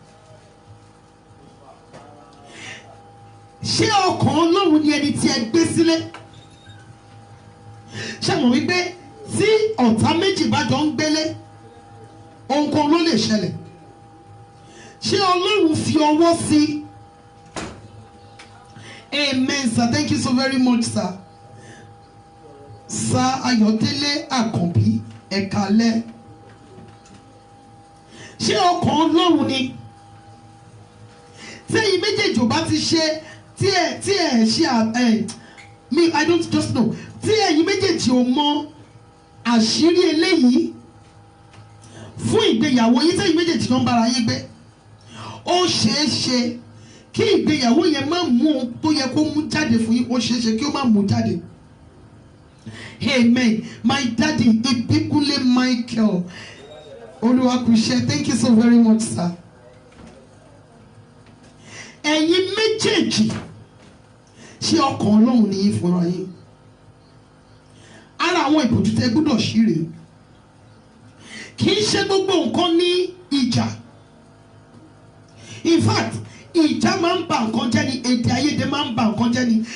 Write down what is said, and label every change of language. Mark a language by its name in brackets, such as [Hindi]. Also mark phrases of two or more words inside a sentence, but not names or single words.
[Yoruba] Ṣé ọkàn Ọlọ́run ni ẹni tí ẹ gbé sílẹ̀? Ṣé mọ̀ wípé tí ọ̀tá méjì bá jọ ń gbélé, ohun kan ló lè ṣẹlẹ̀? Ṣé Ọlọ́run fi ọwọ́ sí? [English] Amen, sir. Thank you so very much, sir. [Yoruba] Sir Ayọ̀délé Àkànbí, ẹ káalẹ́. Ṣé ọkàn Ọlọ́run ni? Tẹ́yin méjèèjì ò bá ti ṣe tí ẹ ṣe me, [English] I don't just know. [Yoruba] Tí ẹ̀yin méjèèjì ò mọ àṣírí eléyìí fún ìgbéyàwó yín, tẹ́yin méjèèjì ló ń bára yín gbé, ó ṣeé ṣe kí ìgbéyàwó yẹn má mú ohun tó yẹ kó mú jáde fún yín, ó ṣeé ṣe kí ó má mú jáde. Amen. [English] My daddy, Ibikunle Michael Oluwakushe, thank you so very much, sir. [Yoruba] Ẹ̀yin méjèèjì ṣé ọkàn Ọlọ́run ni yín fúnra yín? Ara àwọn ìbòjú tẹ́ gbọ́dọ̀ ṣíre. Kì í ṣe gbogbo nǹkan ní ìjà. [English] In fact, [Yoruba] ìjà máa ń ba nǹkan jẹ́ ni, èdè àìyedè máa ń ba nǹkan jẹ́ ni.